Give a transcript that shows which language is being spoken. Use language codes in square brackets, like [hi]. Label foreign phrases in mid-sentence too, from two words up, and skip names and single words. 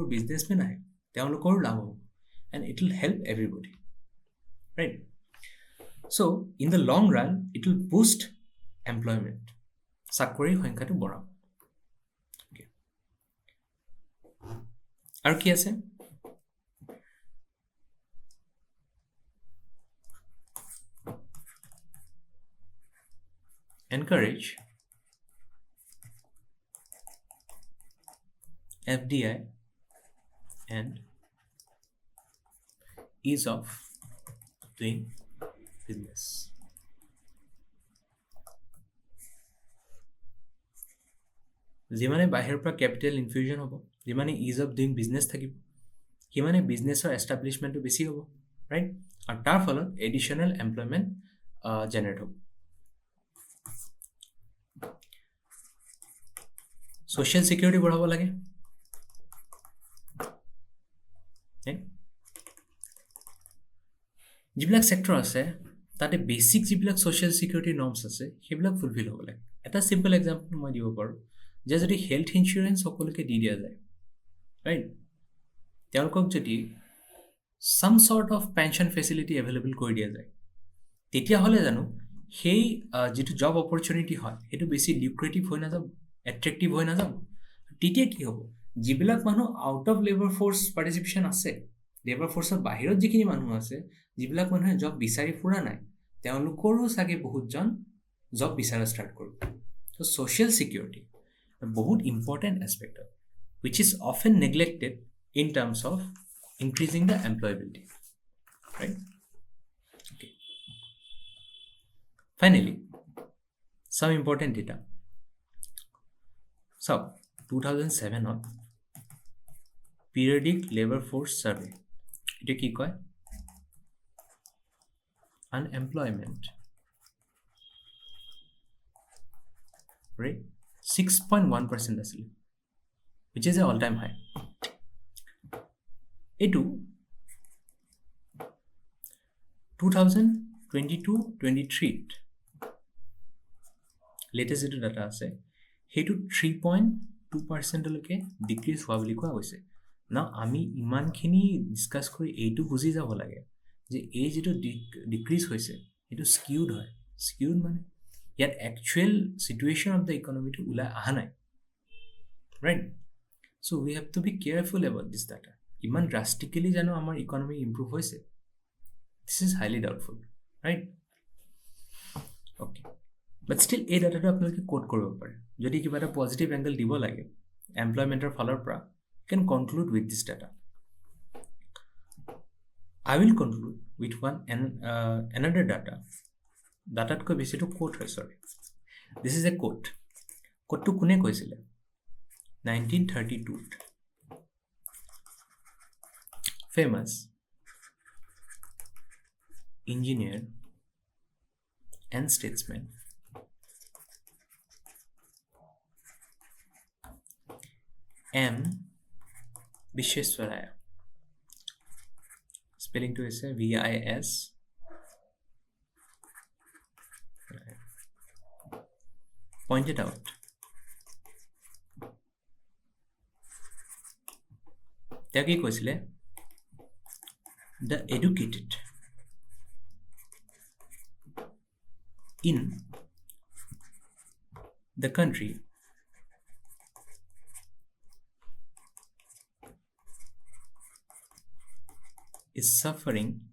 [as] বিজনেছমেন আহে তেওঁলোকৰো লাভ হ'ব [en] and it will help everybody right so in the long run it will boost employment [as] চাকৰিৰ সংখ্যাটো বঢ়াব আৰু কি আছে [en] encourage FDI and ease of doing business. [as] যিমানে বাহিৰৰ পৰা [en] capital infusion [as] হ'ব যিমানে [en] ease of doing business [as] থাকিব সিমানে বিজনেছৰ এষ্টাব্লিছমেণ্টটো বেছি হ'ব ৰাইট আৰু তাৰ ফলত [en] additional employment [as] জেনেৰেট হ'ব [en] social security [as] বঢ়াব লাগে যিবিলাক ছেক্টৰ আছে তাতে বেছিক যিবিলাক [en] social security norms [as] আছে সেইবিলাক ফুলফিল হ'ব লাগে এটা [en] simple example [as] মই দিব পাৰোঁ যে যদি [en] health insurance [as] সকলোকে দি দিয়া যায় ৰাইট তেওঁলোকক যদি [en] some sort of pension facility available [as] কৰি দিয়া যায় তেতিয়াহ'লে জানো সেই যিটো [en] job opportunity [as] হয় সেইটো বেছি লিউক্ৰেটিভ হৈ নাযাব এট্ৰেক্টিভ হৈ নাযাব তেতিয়া কি হ'ব যিবিলাক মানুহ [en] out of labour force participation [as] আছে [en] labour force [as] বাহিৰত যিখিনি মানুহ আছে যিবিলাক মানুহে জব বিচাৰি ফুৰা নাই তেওঁলোকৰো চাগে বহুতজন জব বিচাৰা ষ্টাৰ্ট কৰিব ত' [en] social security [as] বহুত [en] important aspect [as] হয় [en] which is often neglected in terms of increasing the employability right okay finally some important data so 2007 periodic labor force survey [as] এটা কি কয় [en] unemployment rate [as] 6.1% আছিল [en] which is an all-time high [as] এইটো 2022-23 latest যেটো ডাটা আছে সেইটো 3.2%লৈকে ডিক্ৰিজ হোৱা বুলি কোৱা হৈছে না আমি ইমানখিনি ডিছকাছ কৰি এইটো বুজি যাব লাগে যে এই যেটো ডিক্ৰিজ হৈছে এইটো স্কিউড হয় স্কিউড মানে ইয়াত [en] actual situation of the economy [as] ওলাই অহা নাই ৰাইট [en] so we have to be careful about this data [as] ইমান drastically জানো আমাৰ ইকনমি ইমপ্ৰুভ হৈছে [en] this is highly doubtful right okay but still [as] এই ডাটাটো আপোনালোকে কোট কৰিব পাৰে যদি কিবা এটা [en] positive angle [as] দিব লাগে এমপ্লয়মেণ্টৰ ফালৰ পৰা [en] can conclude with this data I will conclude with another data [as] ডাটাতকৈ বেছিটো কোট হয় [en] sorry this is a quote [as] কোটটো কোনে কৈছিলে [en] 1932 famous engineer and statesman M. Vishweswaraya spelling to is VIS pointed out [as] তেওঁ কি কৈছিলে [en] the educated in the country is suffering